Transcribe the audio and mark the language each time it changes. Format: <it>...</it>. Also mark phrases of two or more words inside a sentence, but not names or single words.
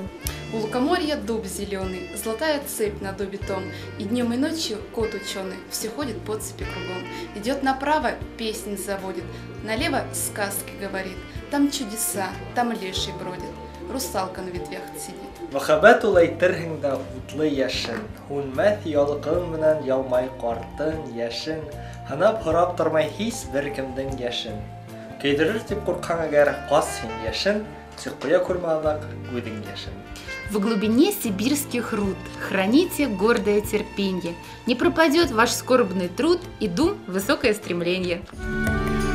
<ru>У лукоморья дуб зеленый, золотая цепь над бетон, и днем и ночью кот ученый все ходит по цепи кругом. Идет направо, песнь заводит, налево сказки говорит, там чудеса, там леший бродит, русалка на ветвях сидит.</ru> <ba>Махаббат улайтырһың да утлы яшен, һүнмәҫ ялҡын менән ялмай ҡартың йәшен, һанап һорап тормай һис бер кемдең йәшен. Көйҙөрөр тип ҡурҡһаң әгәр ҡас һин йәшен, тик ҡоя күрмә аҙаҡ үҙең йәшен.</ba> <ru>В глубине сибирских руд храните гордое терпенье, не пропадет ваш скорбный труд и дум высокое стремление.</ru>